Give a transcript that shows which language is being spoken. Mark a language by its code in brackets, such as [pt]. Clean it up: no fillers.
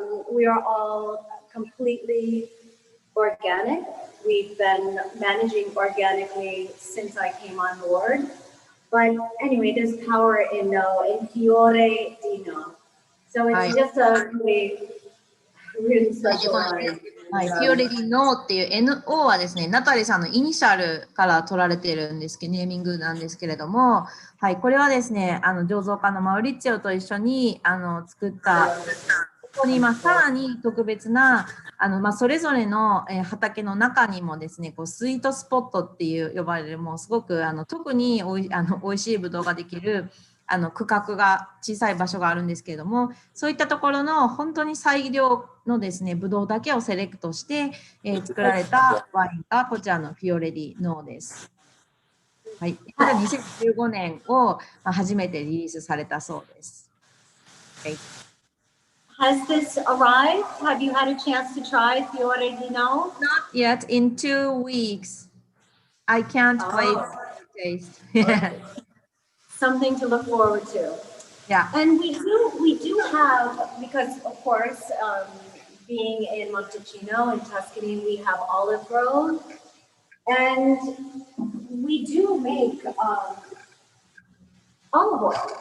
[en] We are all completely organic. We've been managing organically since I came on board. But anyway, there's power in No, in Fiore di No. So it's just a really special wine. [ja] はい、フィオレディノっていう NO はですね、ナタリーさんのイニシャルから取られているんですけど、ネーミングなんですけれども、はい、これはですね、醸造家のマウリッチオと一緒に作った、ここにさらに特別なそれぞれの畑の中にもですね、こうスイートスポットっていう呼ばれる、もうすごく特に美味しいブドウができる区画が小さい場所があるんですけれども、そういったところの本当に最良のですね、ブドウだけをセレクトして、作られたワインがこちらのフィオレディノーです。はい、これは2015年を初めてリリースされたそうです。はい、 [en] Has this arrived? Have you had a chance to try Fiore di No? Not yet. In 2 weeks. I can't wait to taste. Something to look forward to. Yeah. And we do have, because of course, being in Montalcino in Tuscany, we have olive grove, and we do make olive oil.